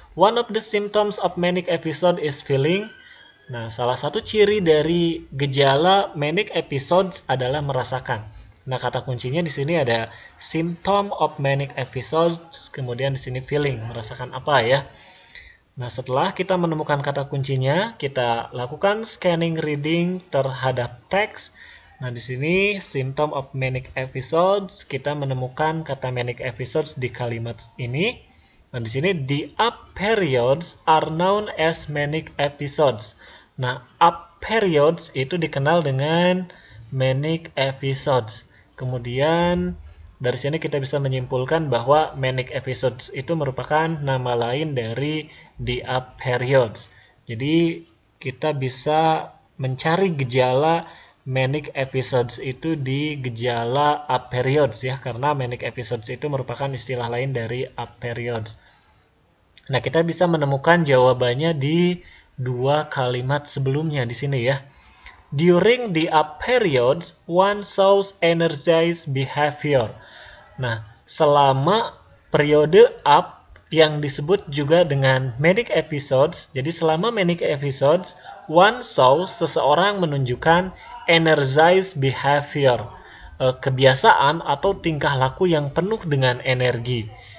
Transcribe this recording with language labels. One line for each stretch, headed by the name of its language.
English: One of the symptoms of manic episode is feeling.
Indonesian: Nah, salah satu ciri dari gejala manic episodes adalah merasakan. Nah, kata kuncinya di sini ada
English: symptom of manic episodes,
Indonesian: kemudian di sini feeling, merasakan apa ya? Nah, setelah kita menemukan kata kuncinya, kita lakukan scanning reading terhadap teks. Nah, di sini symptom of manic episodes, kita menemukan kata manic episodes di kalimat ini. Nah, di sini
English: the up periods are known as manic episodes.
Indonesian: Nah, up periods itu dikenal dengan manic episodes. Kemudian dari sini kita bisa menyimpulkan bahwa manic episodes itu merupakan nama lain dari the up periods. Jadi kita bisa mencari gejala manic episodes itu di gejala up periods ya, karena manic episodes itu merupakan istilah lain dari up periods. Nah, kita bisa menemukan jawabannya di dua kalimat sebelumnya di sini ya.
English: During the up periods, one shows energized behavior.
Indonesian: Nah, selama periode up yang disebut juga dengan manic episodes, jadi selama manic episodes,
English: one shows
Indonesian: seseorang menunjukkan
English: energized behavior,
Indonesian: kebiasaan atau tingkah laku yang penuh dengan energi.